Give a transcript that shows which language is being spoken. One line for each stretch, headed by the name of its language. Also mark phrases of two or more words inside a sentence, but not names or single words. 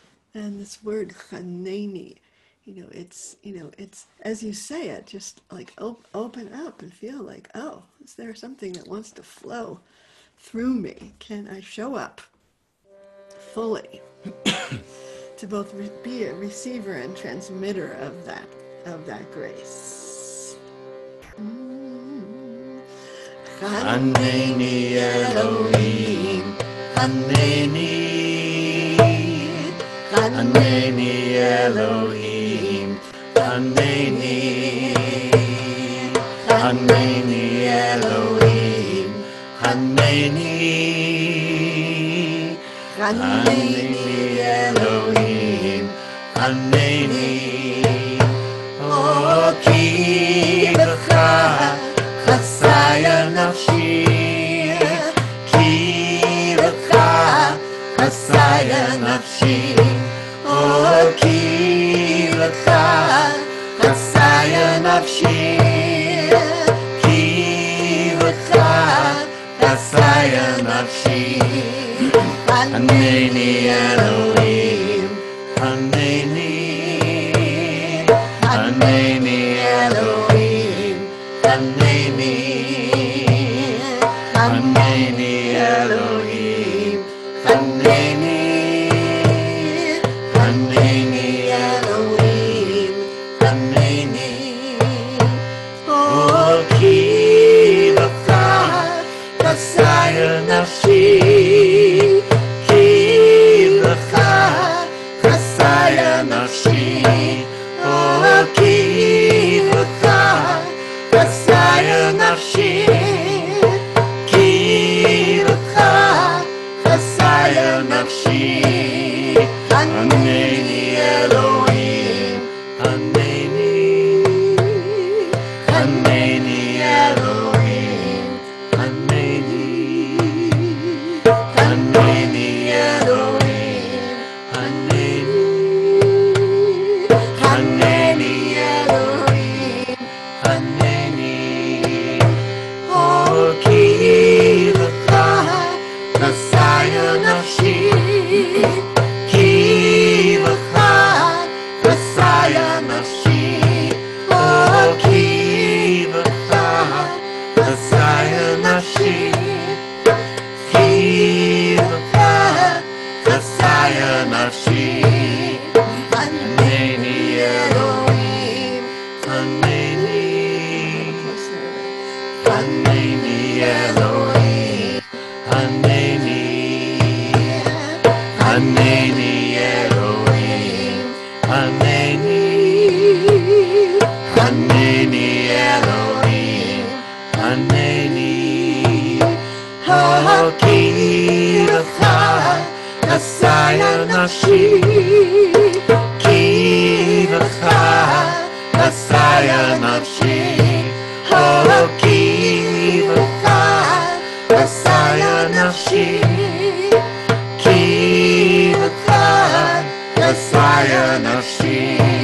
English: And this word chaneni, it's as you say it, just like open up and feel like, oh, is there something that wants to flow through me? Can I show up fully to both be a receiver and transmitter of that grace?
Hebrew: חנני אלוהים חנני חנני אלוהים חנני חנני אלוהים חנני, חנני אלוהים חנני או כי בך חסיה נפשי, כי לך חסיה נפשי או כי לך חסיה נפשי כי לך חסיה נפשי, חנני אלוהים חנני חנני אלוהים חנני, חנני אלוהים חנני חנני אלוהים, חנני או כי לך חסיה נפשי כי לך חסיה נפשי או כי לך חסיה נפשי, כי לך חסיה נפשי חנני אלוהים חנני חנני אלוהים חנני חנני אלוהים חנני, חנני אלוהים, חנני או כי לך חסיה נפשי כי לך חסיה נפשי או כי לך חסיה נפשי, כי לך חסיה נפשי חנני אלוהים חנני חנני אלוהים חנני, חנני אלוהים חנני חנני אלוהים, חנני או כי לך חסיה נפשי, כי לך חסיה נפשי או כי לך חסיה נפשי כי לך חסיה נפשי,